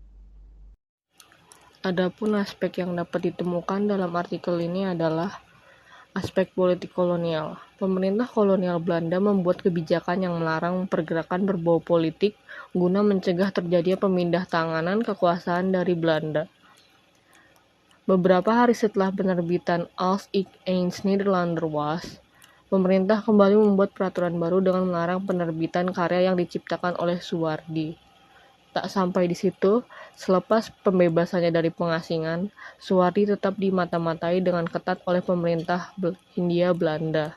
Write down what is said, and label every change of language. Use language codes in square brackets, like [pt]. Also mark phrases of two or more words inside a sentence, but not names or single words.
[id] Adapun aspek yang dapat ditemukan dalam artikel ini adalah aspek politik kolonial. Pemerintah kolonial Belanda membuat kebijakan yang melarang pergerakan berbau politik guna mencegah terjadinya pemindah tanganan kekuasaan dari Belanda. Beberapa hari setelah penerbitan Als ik eens Nederlander was, pemerintah kembali membuat peraturan baru dengan melarang penerbitan karya yang diciptakan oleh Suwardi. Tak sampai di situ, selepas pembebasannya dari pengasingan, Suwardi tetap dimata-matai dengan ketat oleh pemerintah Hindia Belanda.